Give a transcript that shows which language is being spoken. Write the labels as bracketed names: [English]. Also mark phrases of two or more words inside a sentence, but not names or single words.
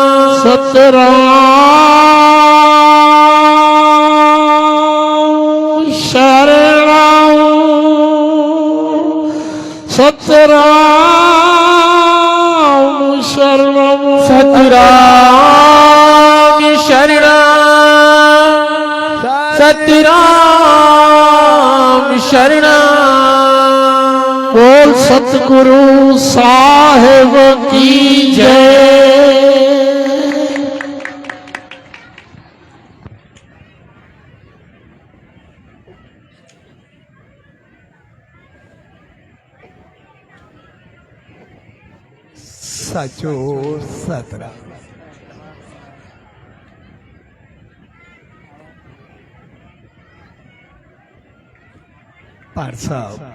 [Hindi] सत्यराम शरणं सत्यराम शरणं सत्यराम शरणं सत्यराम शरणं बोल सतगुरु साहिब की जय। साचो सतरा पाठ साहब